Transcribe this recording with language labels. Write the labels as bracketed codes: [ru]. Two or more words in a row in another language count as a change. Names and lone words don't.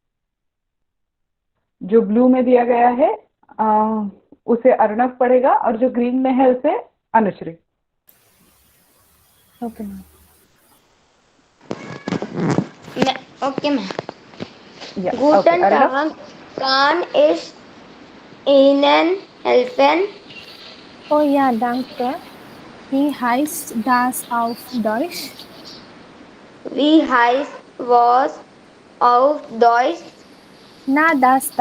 [hi] जो ब्लू में दिया गया है उसे अर्णव पढ़ेगा, और जो ग्रीन में है उसे अनुश्री. [en] okay ma'am. okay ma'am. [hi] या ओके, [de] Guten अर्णव. Tag, kann ich Ihnen helfen? Oh ja, danke. Wie heißt das auf Deutsch? Wie heißt was auf Deutsch? Na, das da.